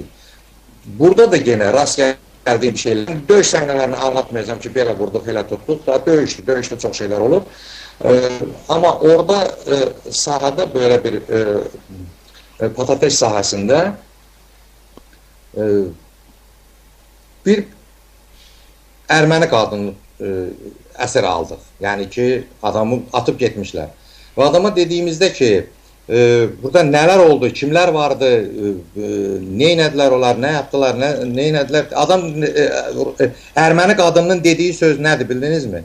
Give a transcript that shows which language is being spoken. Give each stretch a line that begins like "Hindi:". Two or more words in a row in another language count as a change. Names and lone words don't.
Turkish: Burada da gene rast geldiğim şeyler. Dövüş sahnelerini anlatmayacağım ki böyle vurduk, hele tuttuk. Daha dövüşte çok şeyler olur. Ama orada sahada böyle bir patates sahasında
Azerbaijani: bir erməni qadını əsir aldıq. Yəni ki, adamı atıp getmişlər. Və adama dediğimizde ki, burada nələr oldu, kimlər vardı, nə etdilər onlar, nə yaptılar, nə etdilər. Adam erməni qadının dediyi söz nədir, bildinizmi?